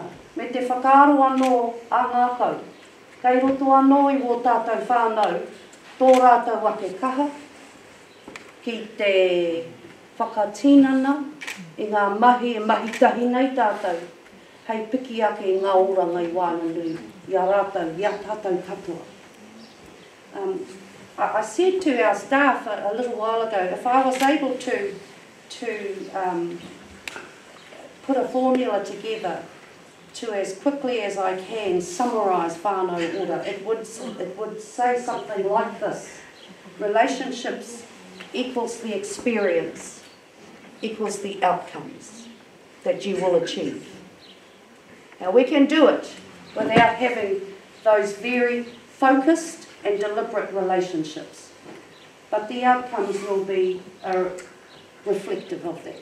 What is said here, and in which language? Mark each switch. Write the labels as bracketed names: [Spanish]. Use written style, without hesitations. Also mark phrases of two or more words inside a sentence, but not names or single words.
[Māori] Me te whakaaro anō a ngākau, kei roto anō I wo tātou whānau, tō rātou ake kaha, ki te whakatinana I ngā mahi e mahitahi nei tātou, hei piki ake I ngā oranga I wānanui, I a rātou, I a tātou katoa. [English] I said to our staff a little while ago, if I was able to put a formula together to as quickly as I can summarise [Māori] whānau ora, [English] it would say something like this. Relationships equals the experience, equals the outcomes that you will achieve. Now we can do it without having those very focused and deliberate relationships, but the outcomes will be reflective of that.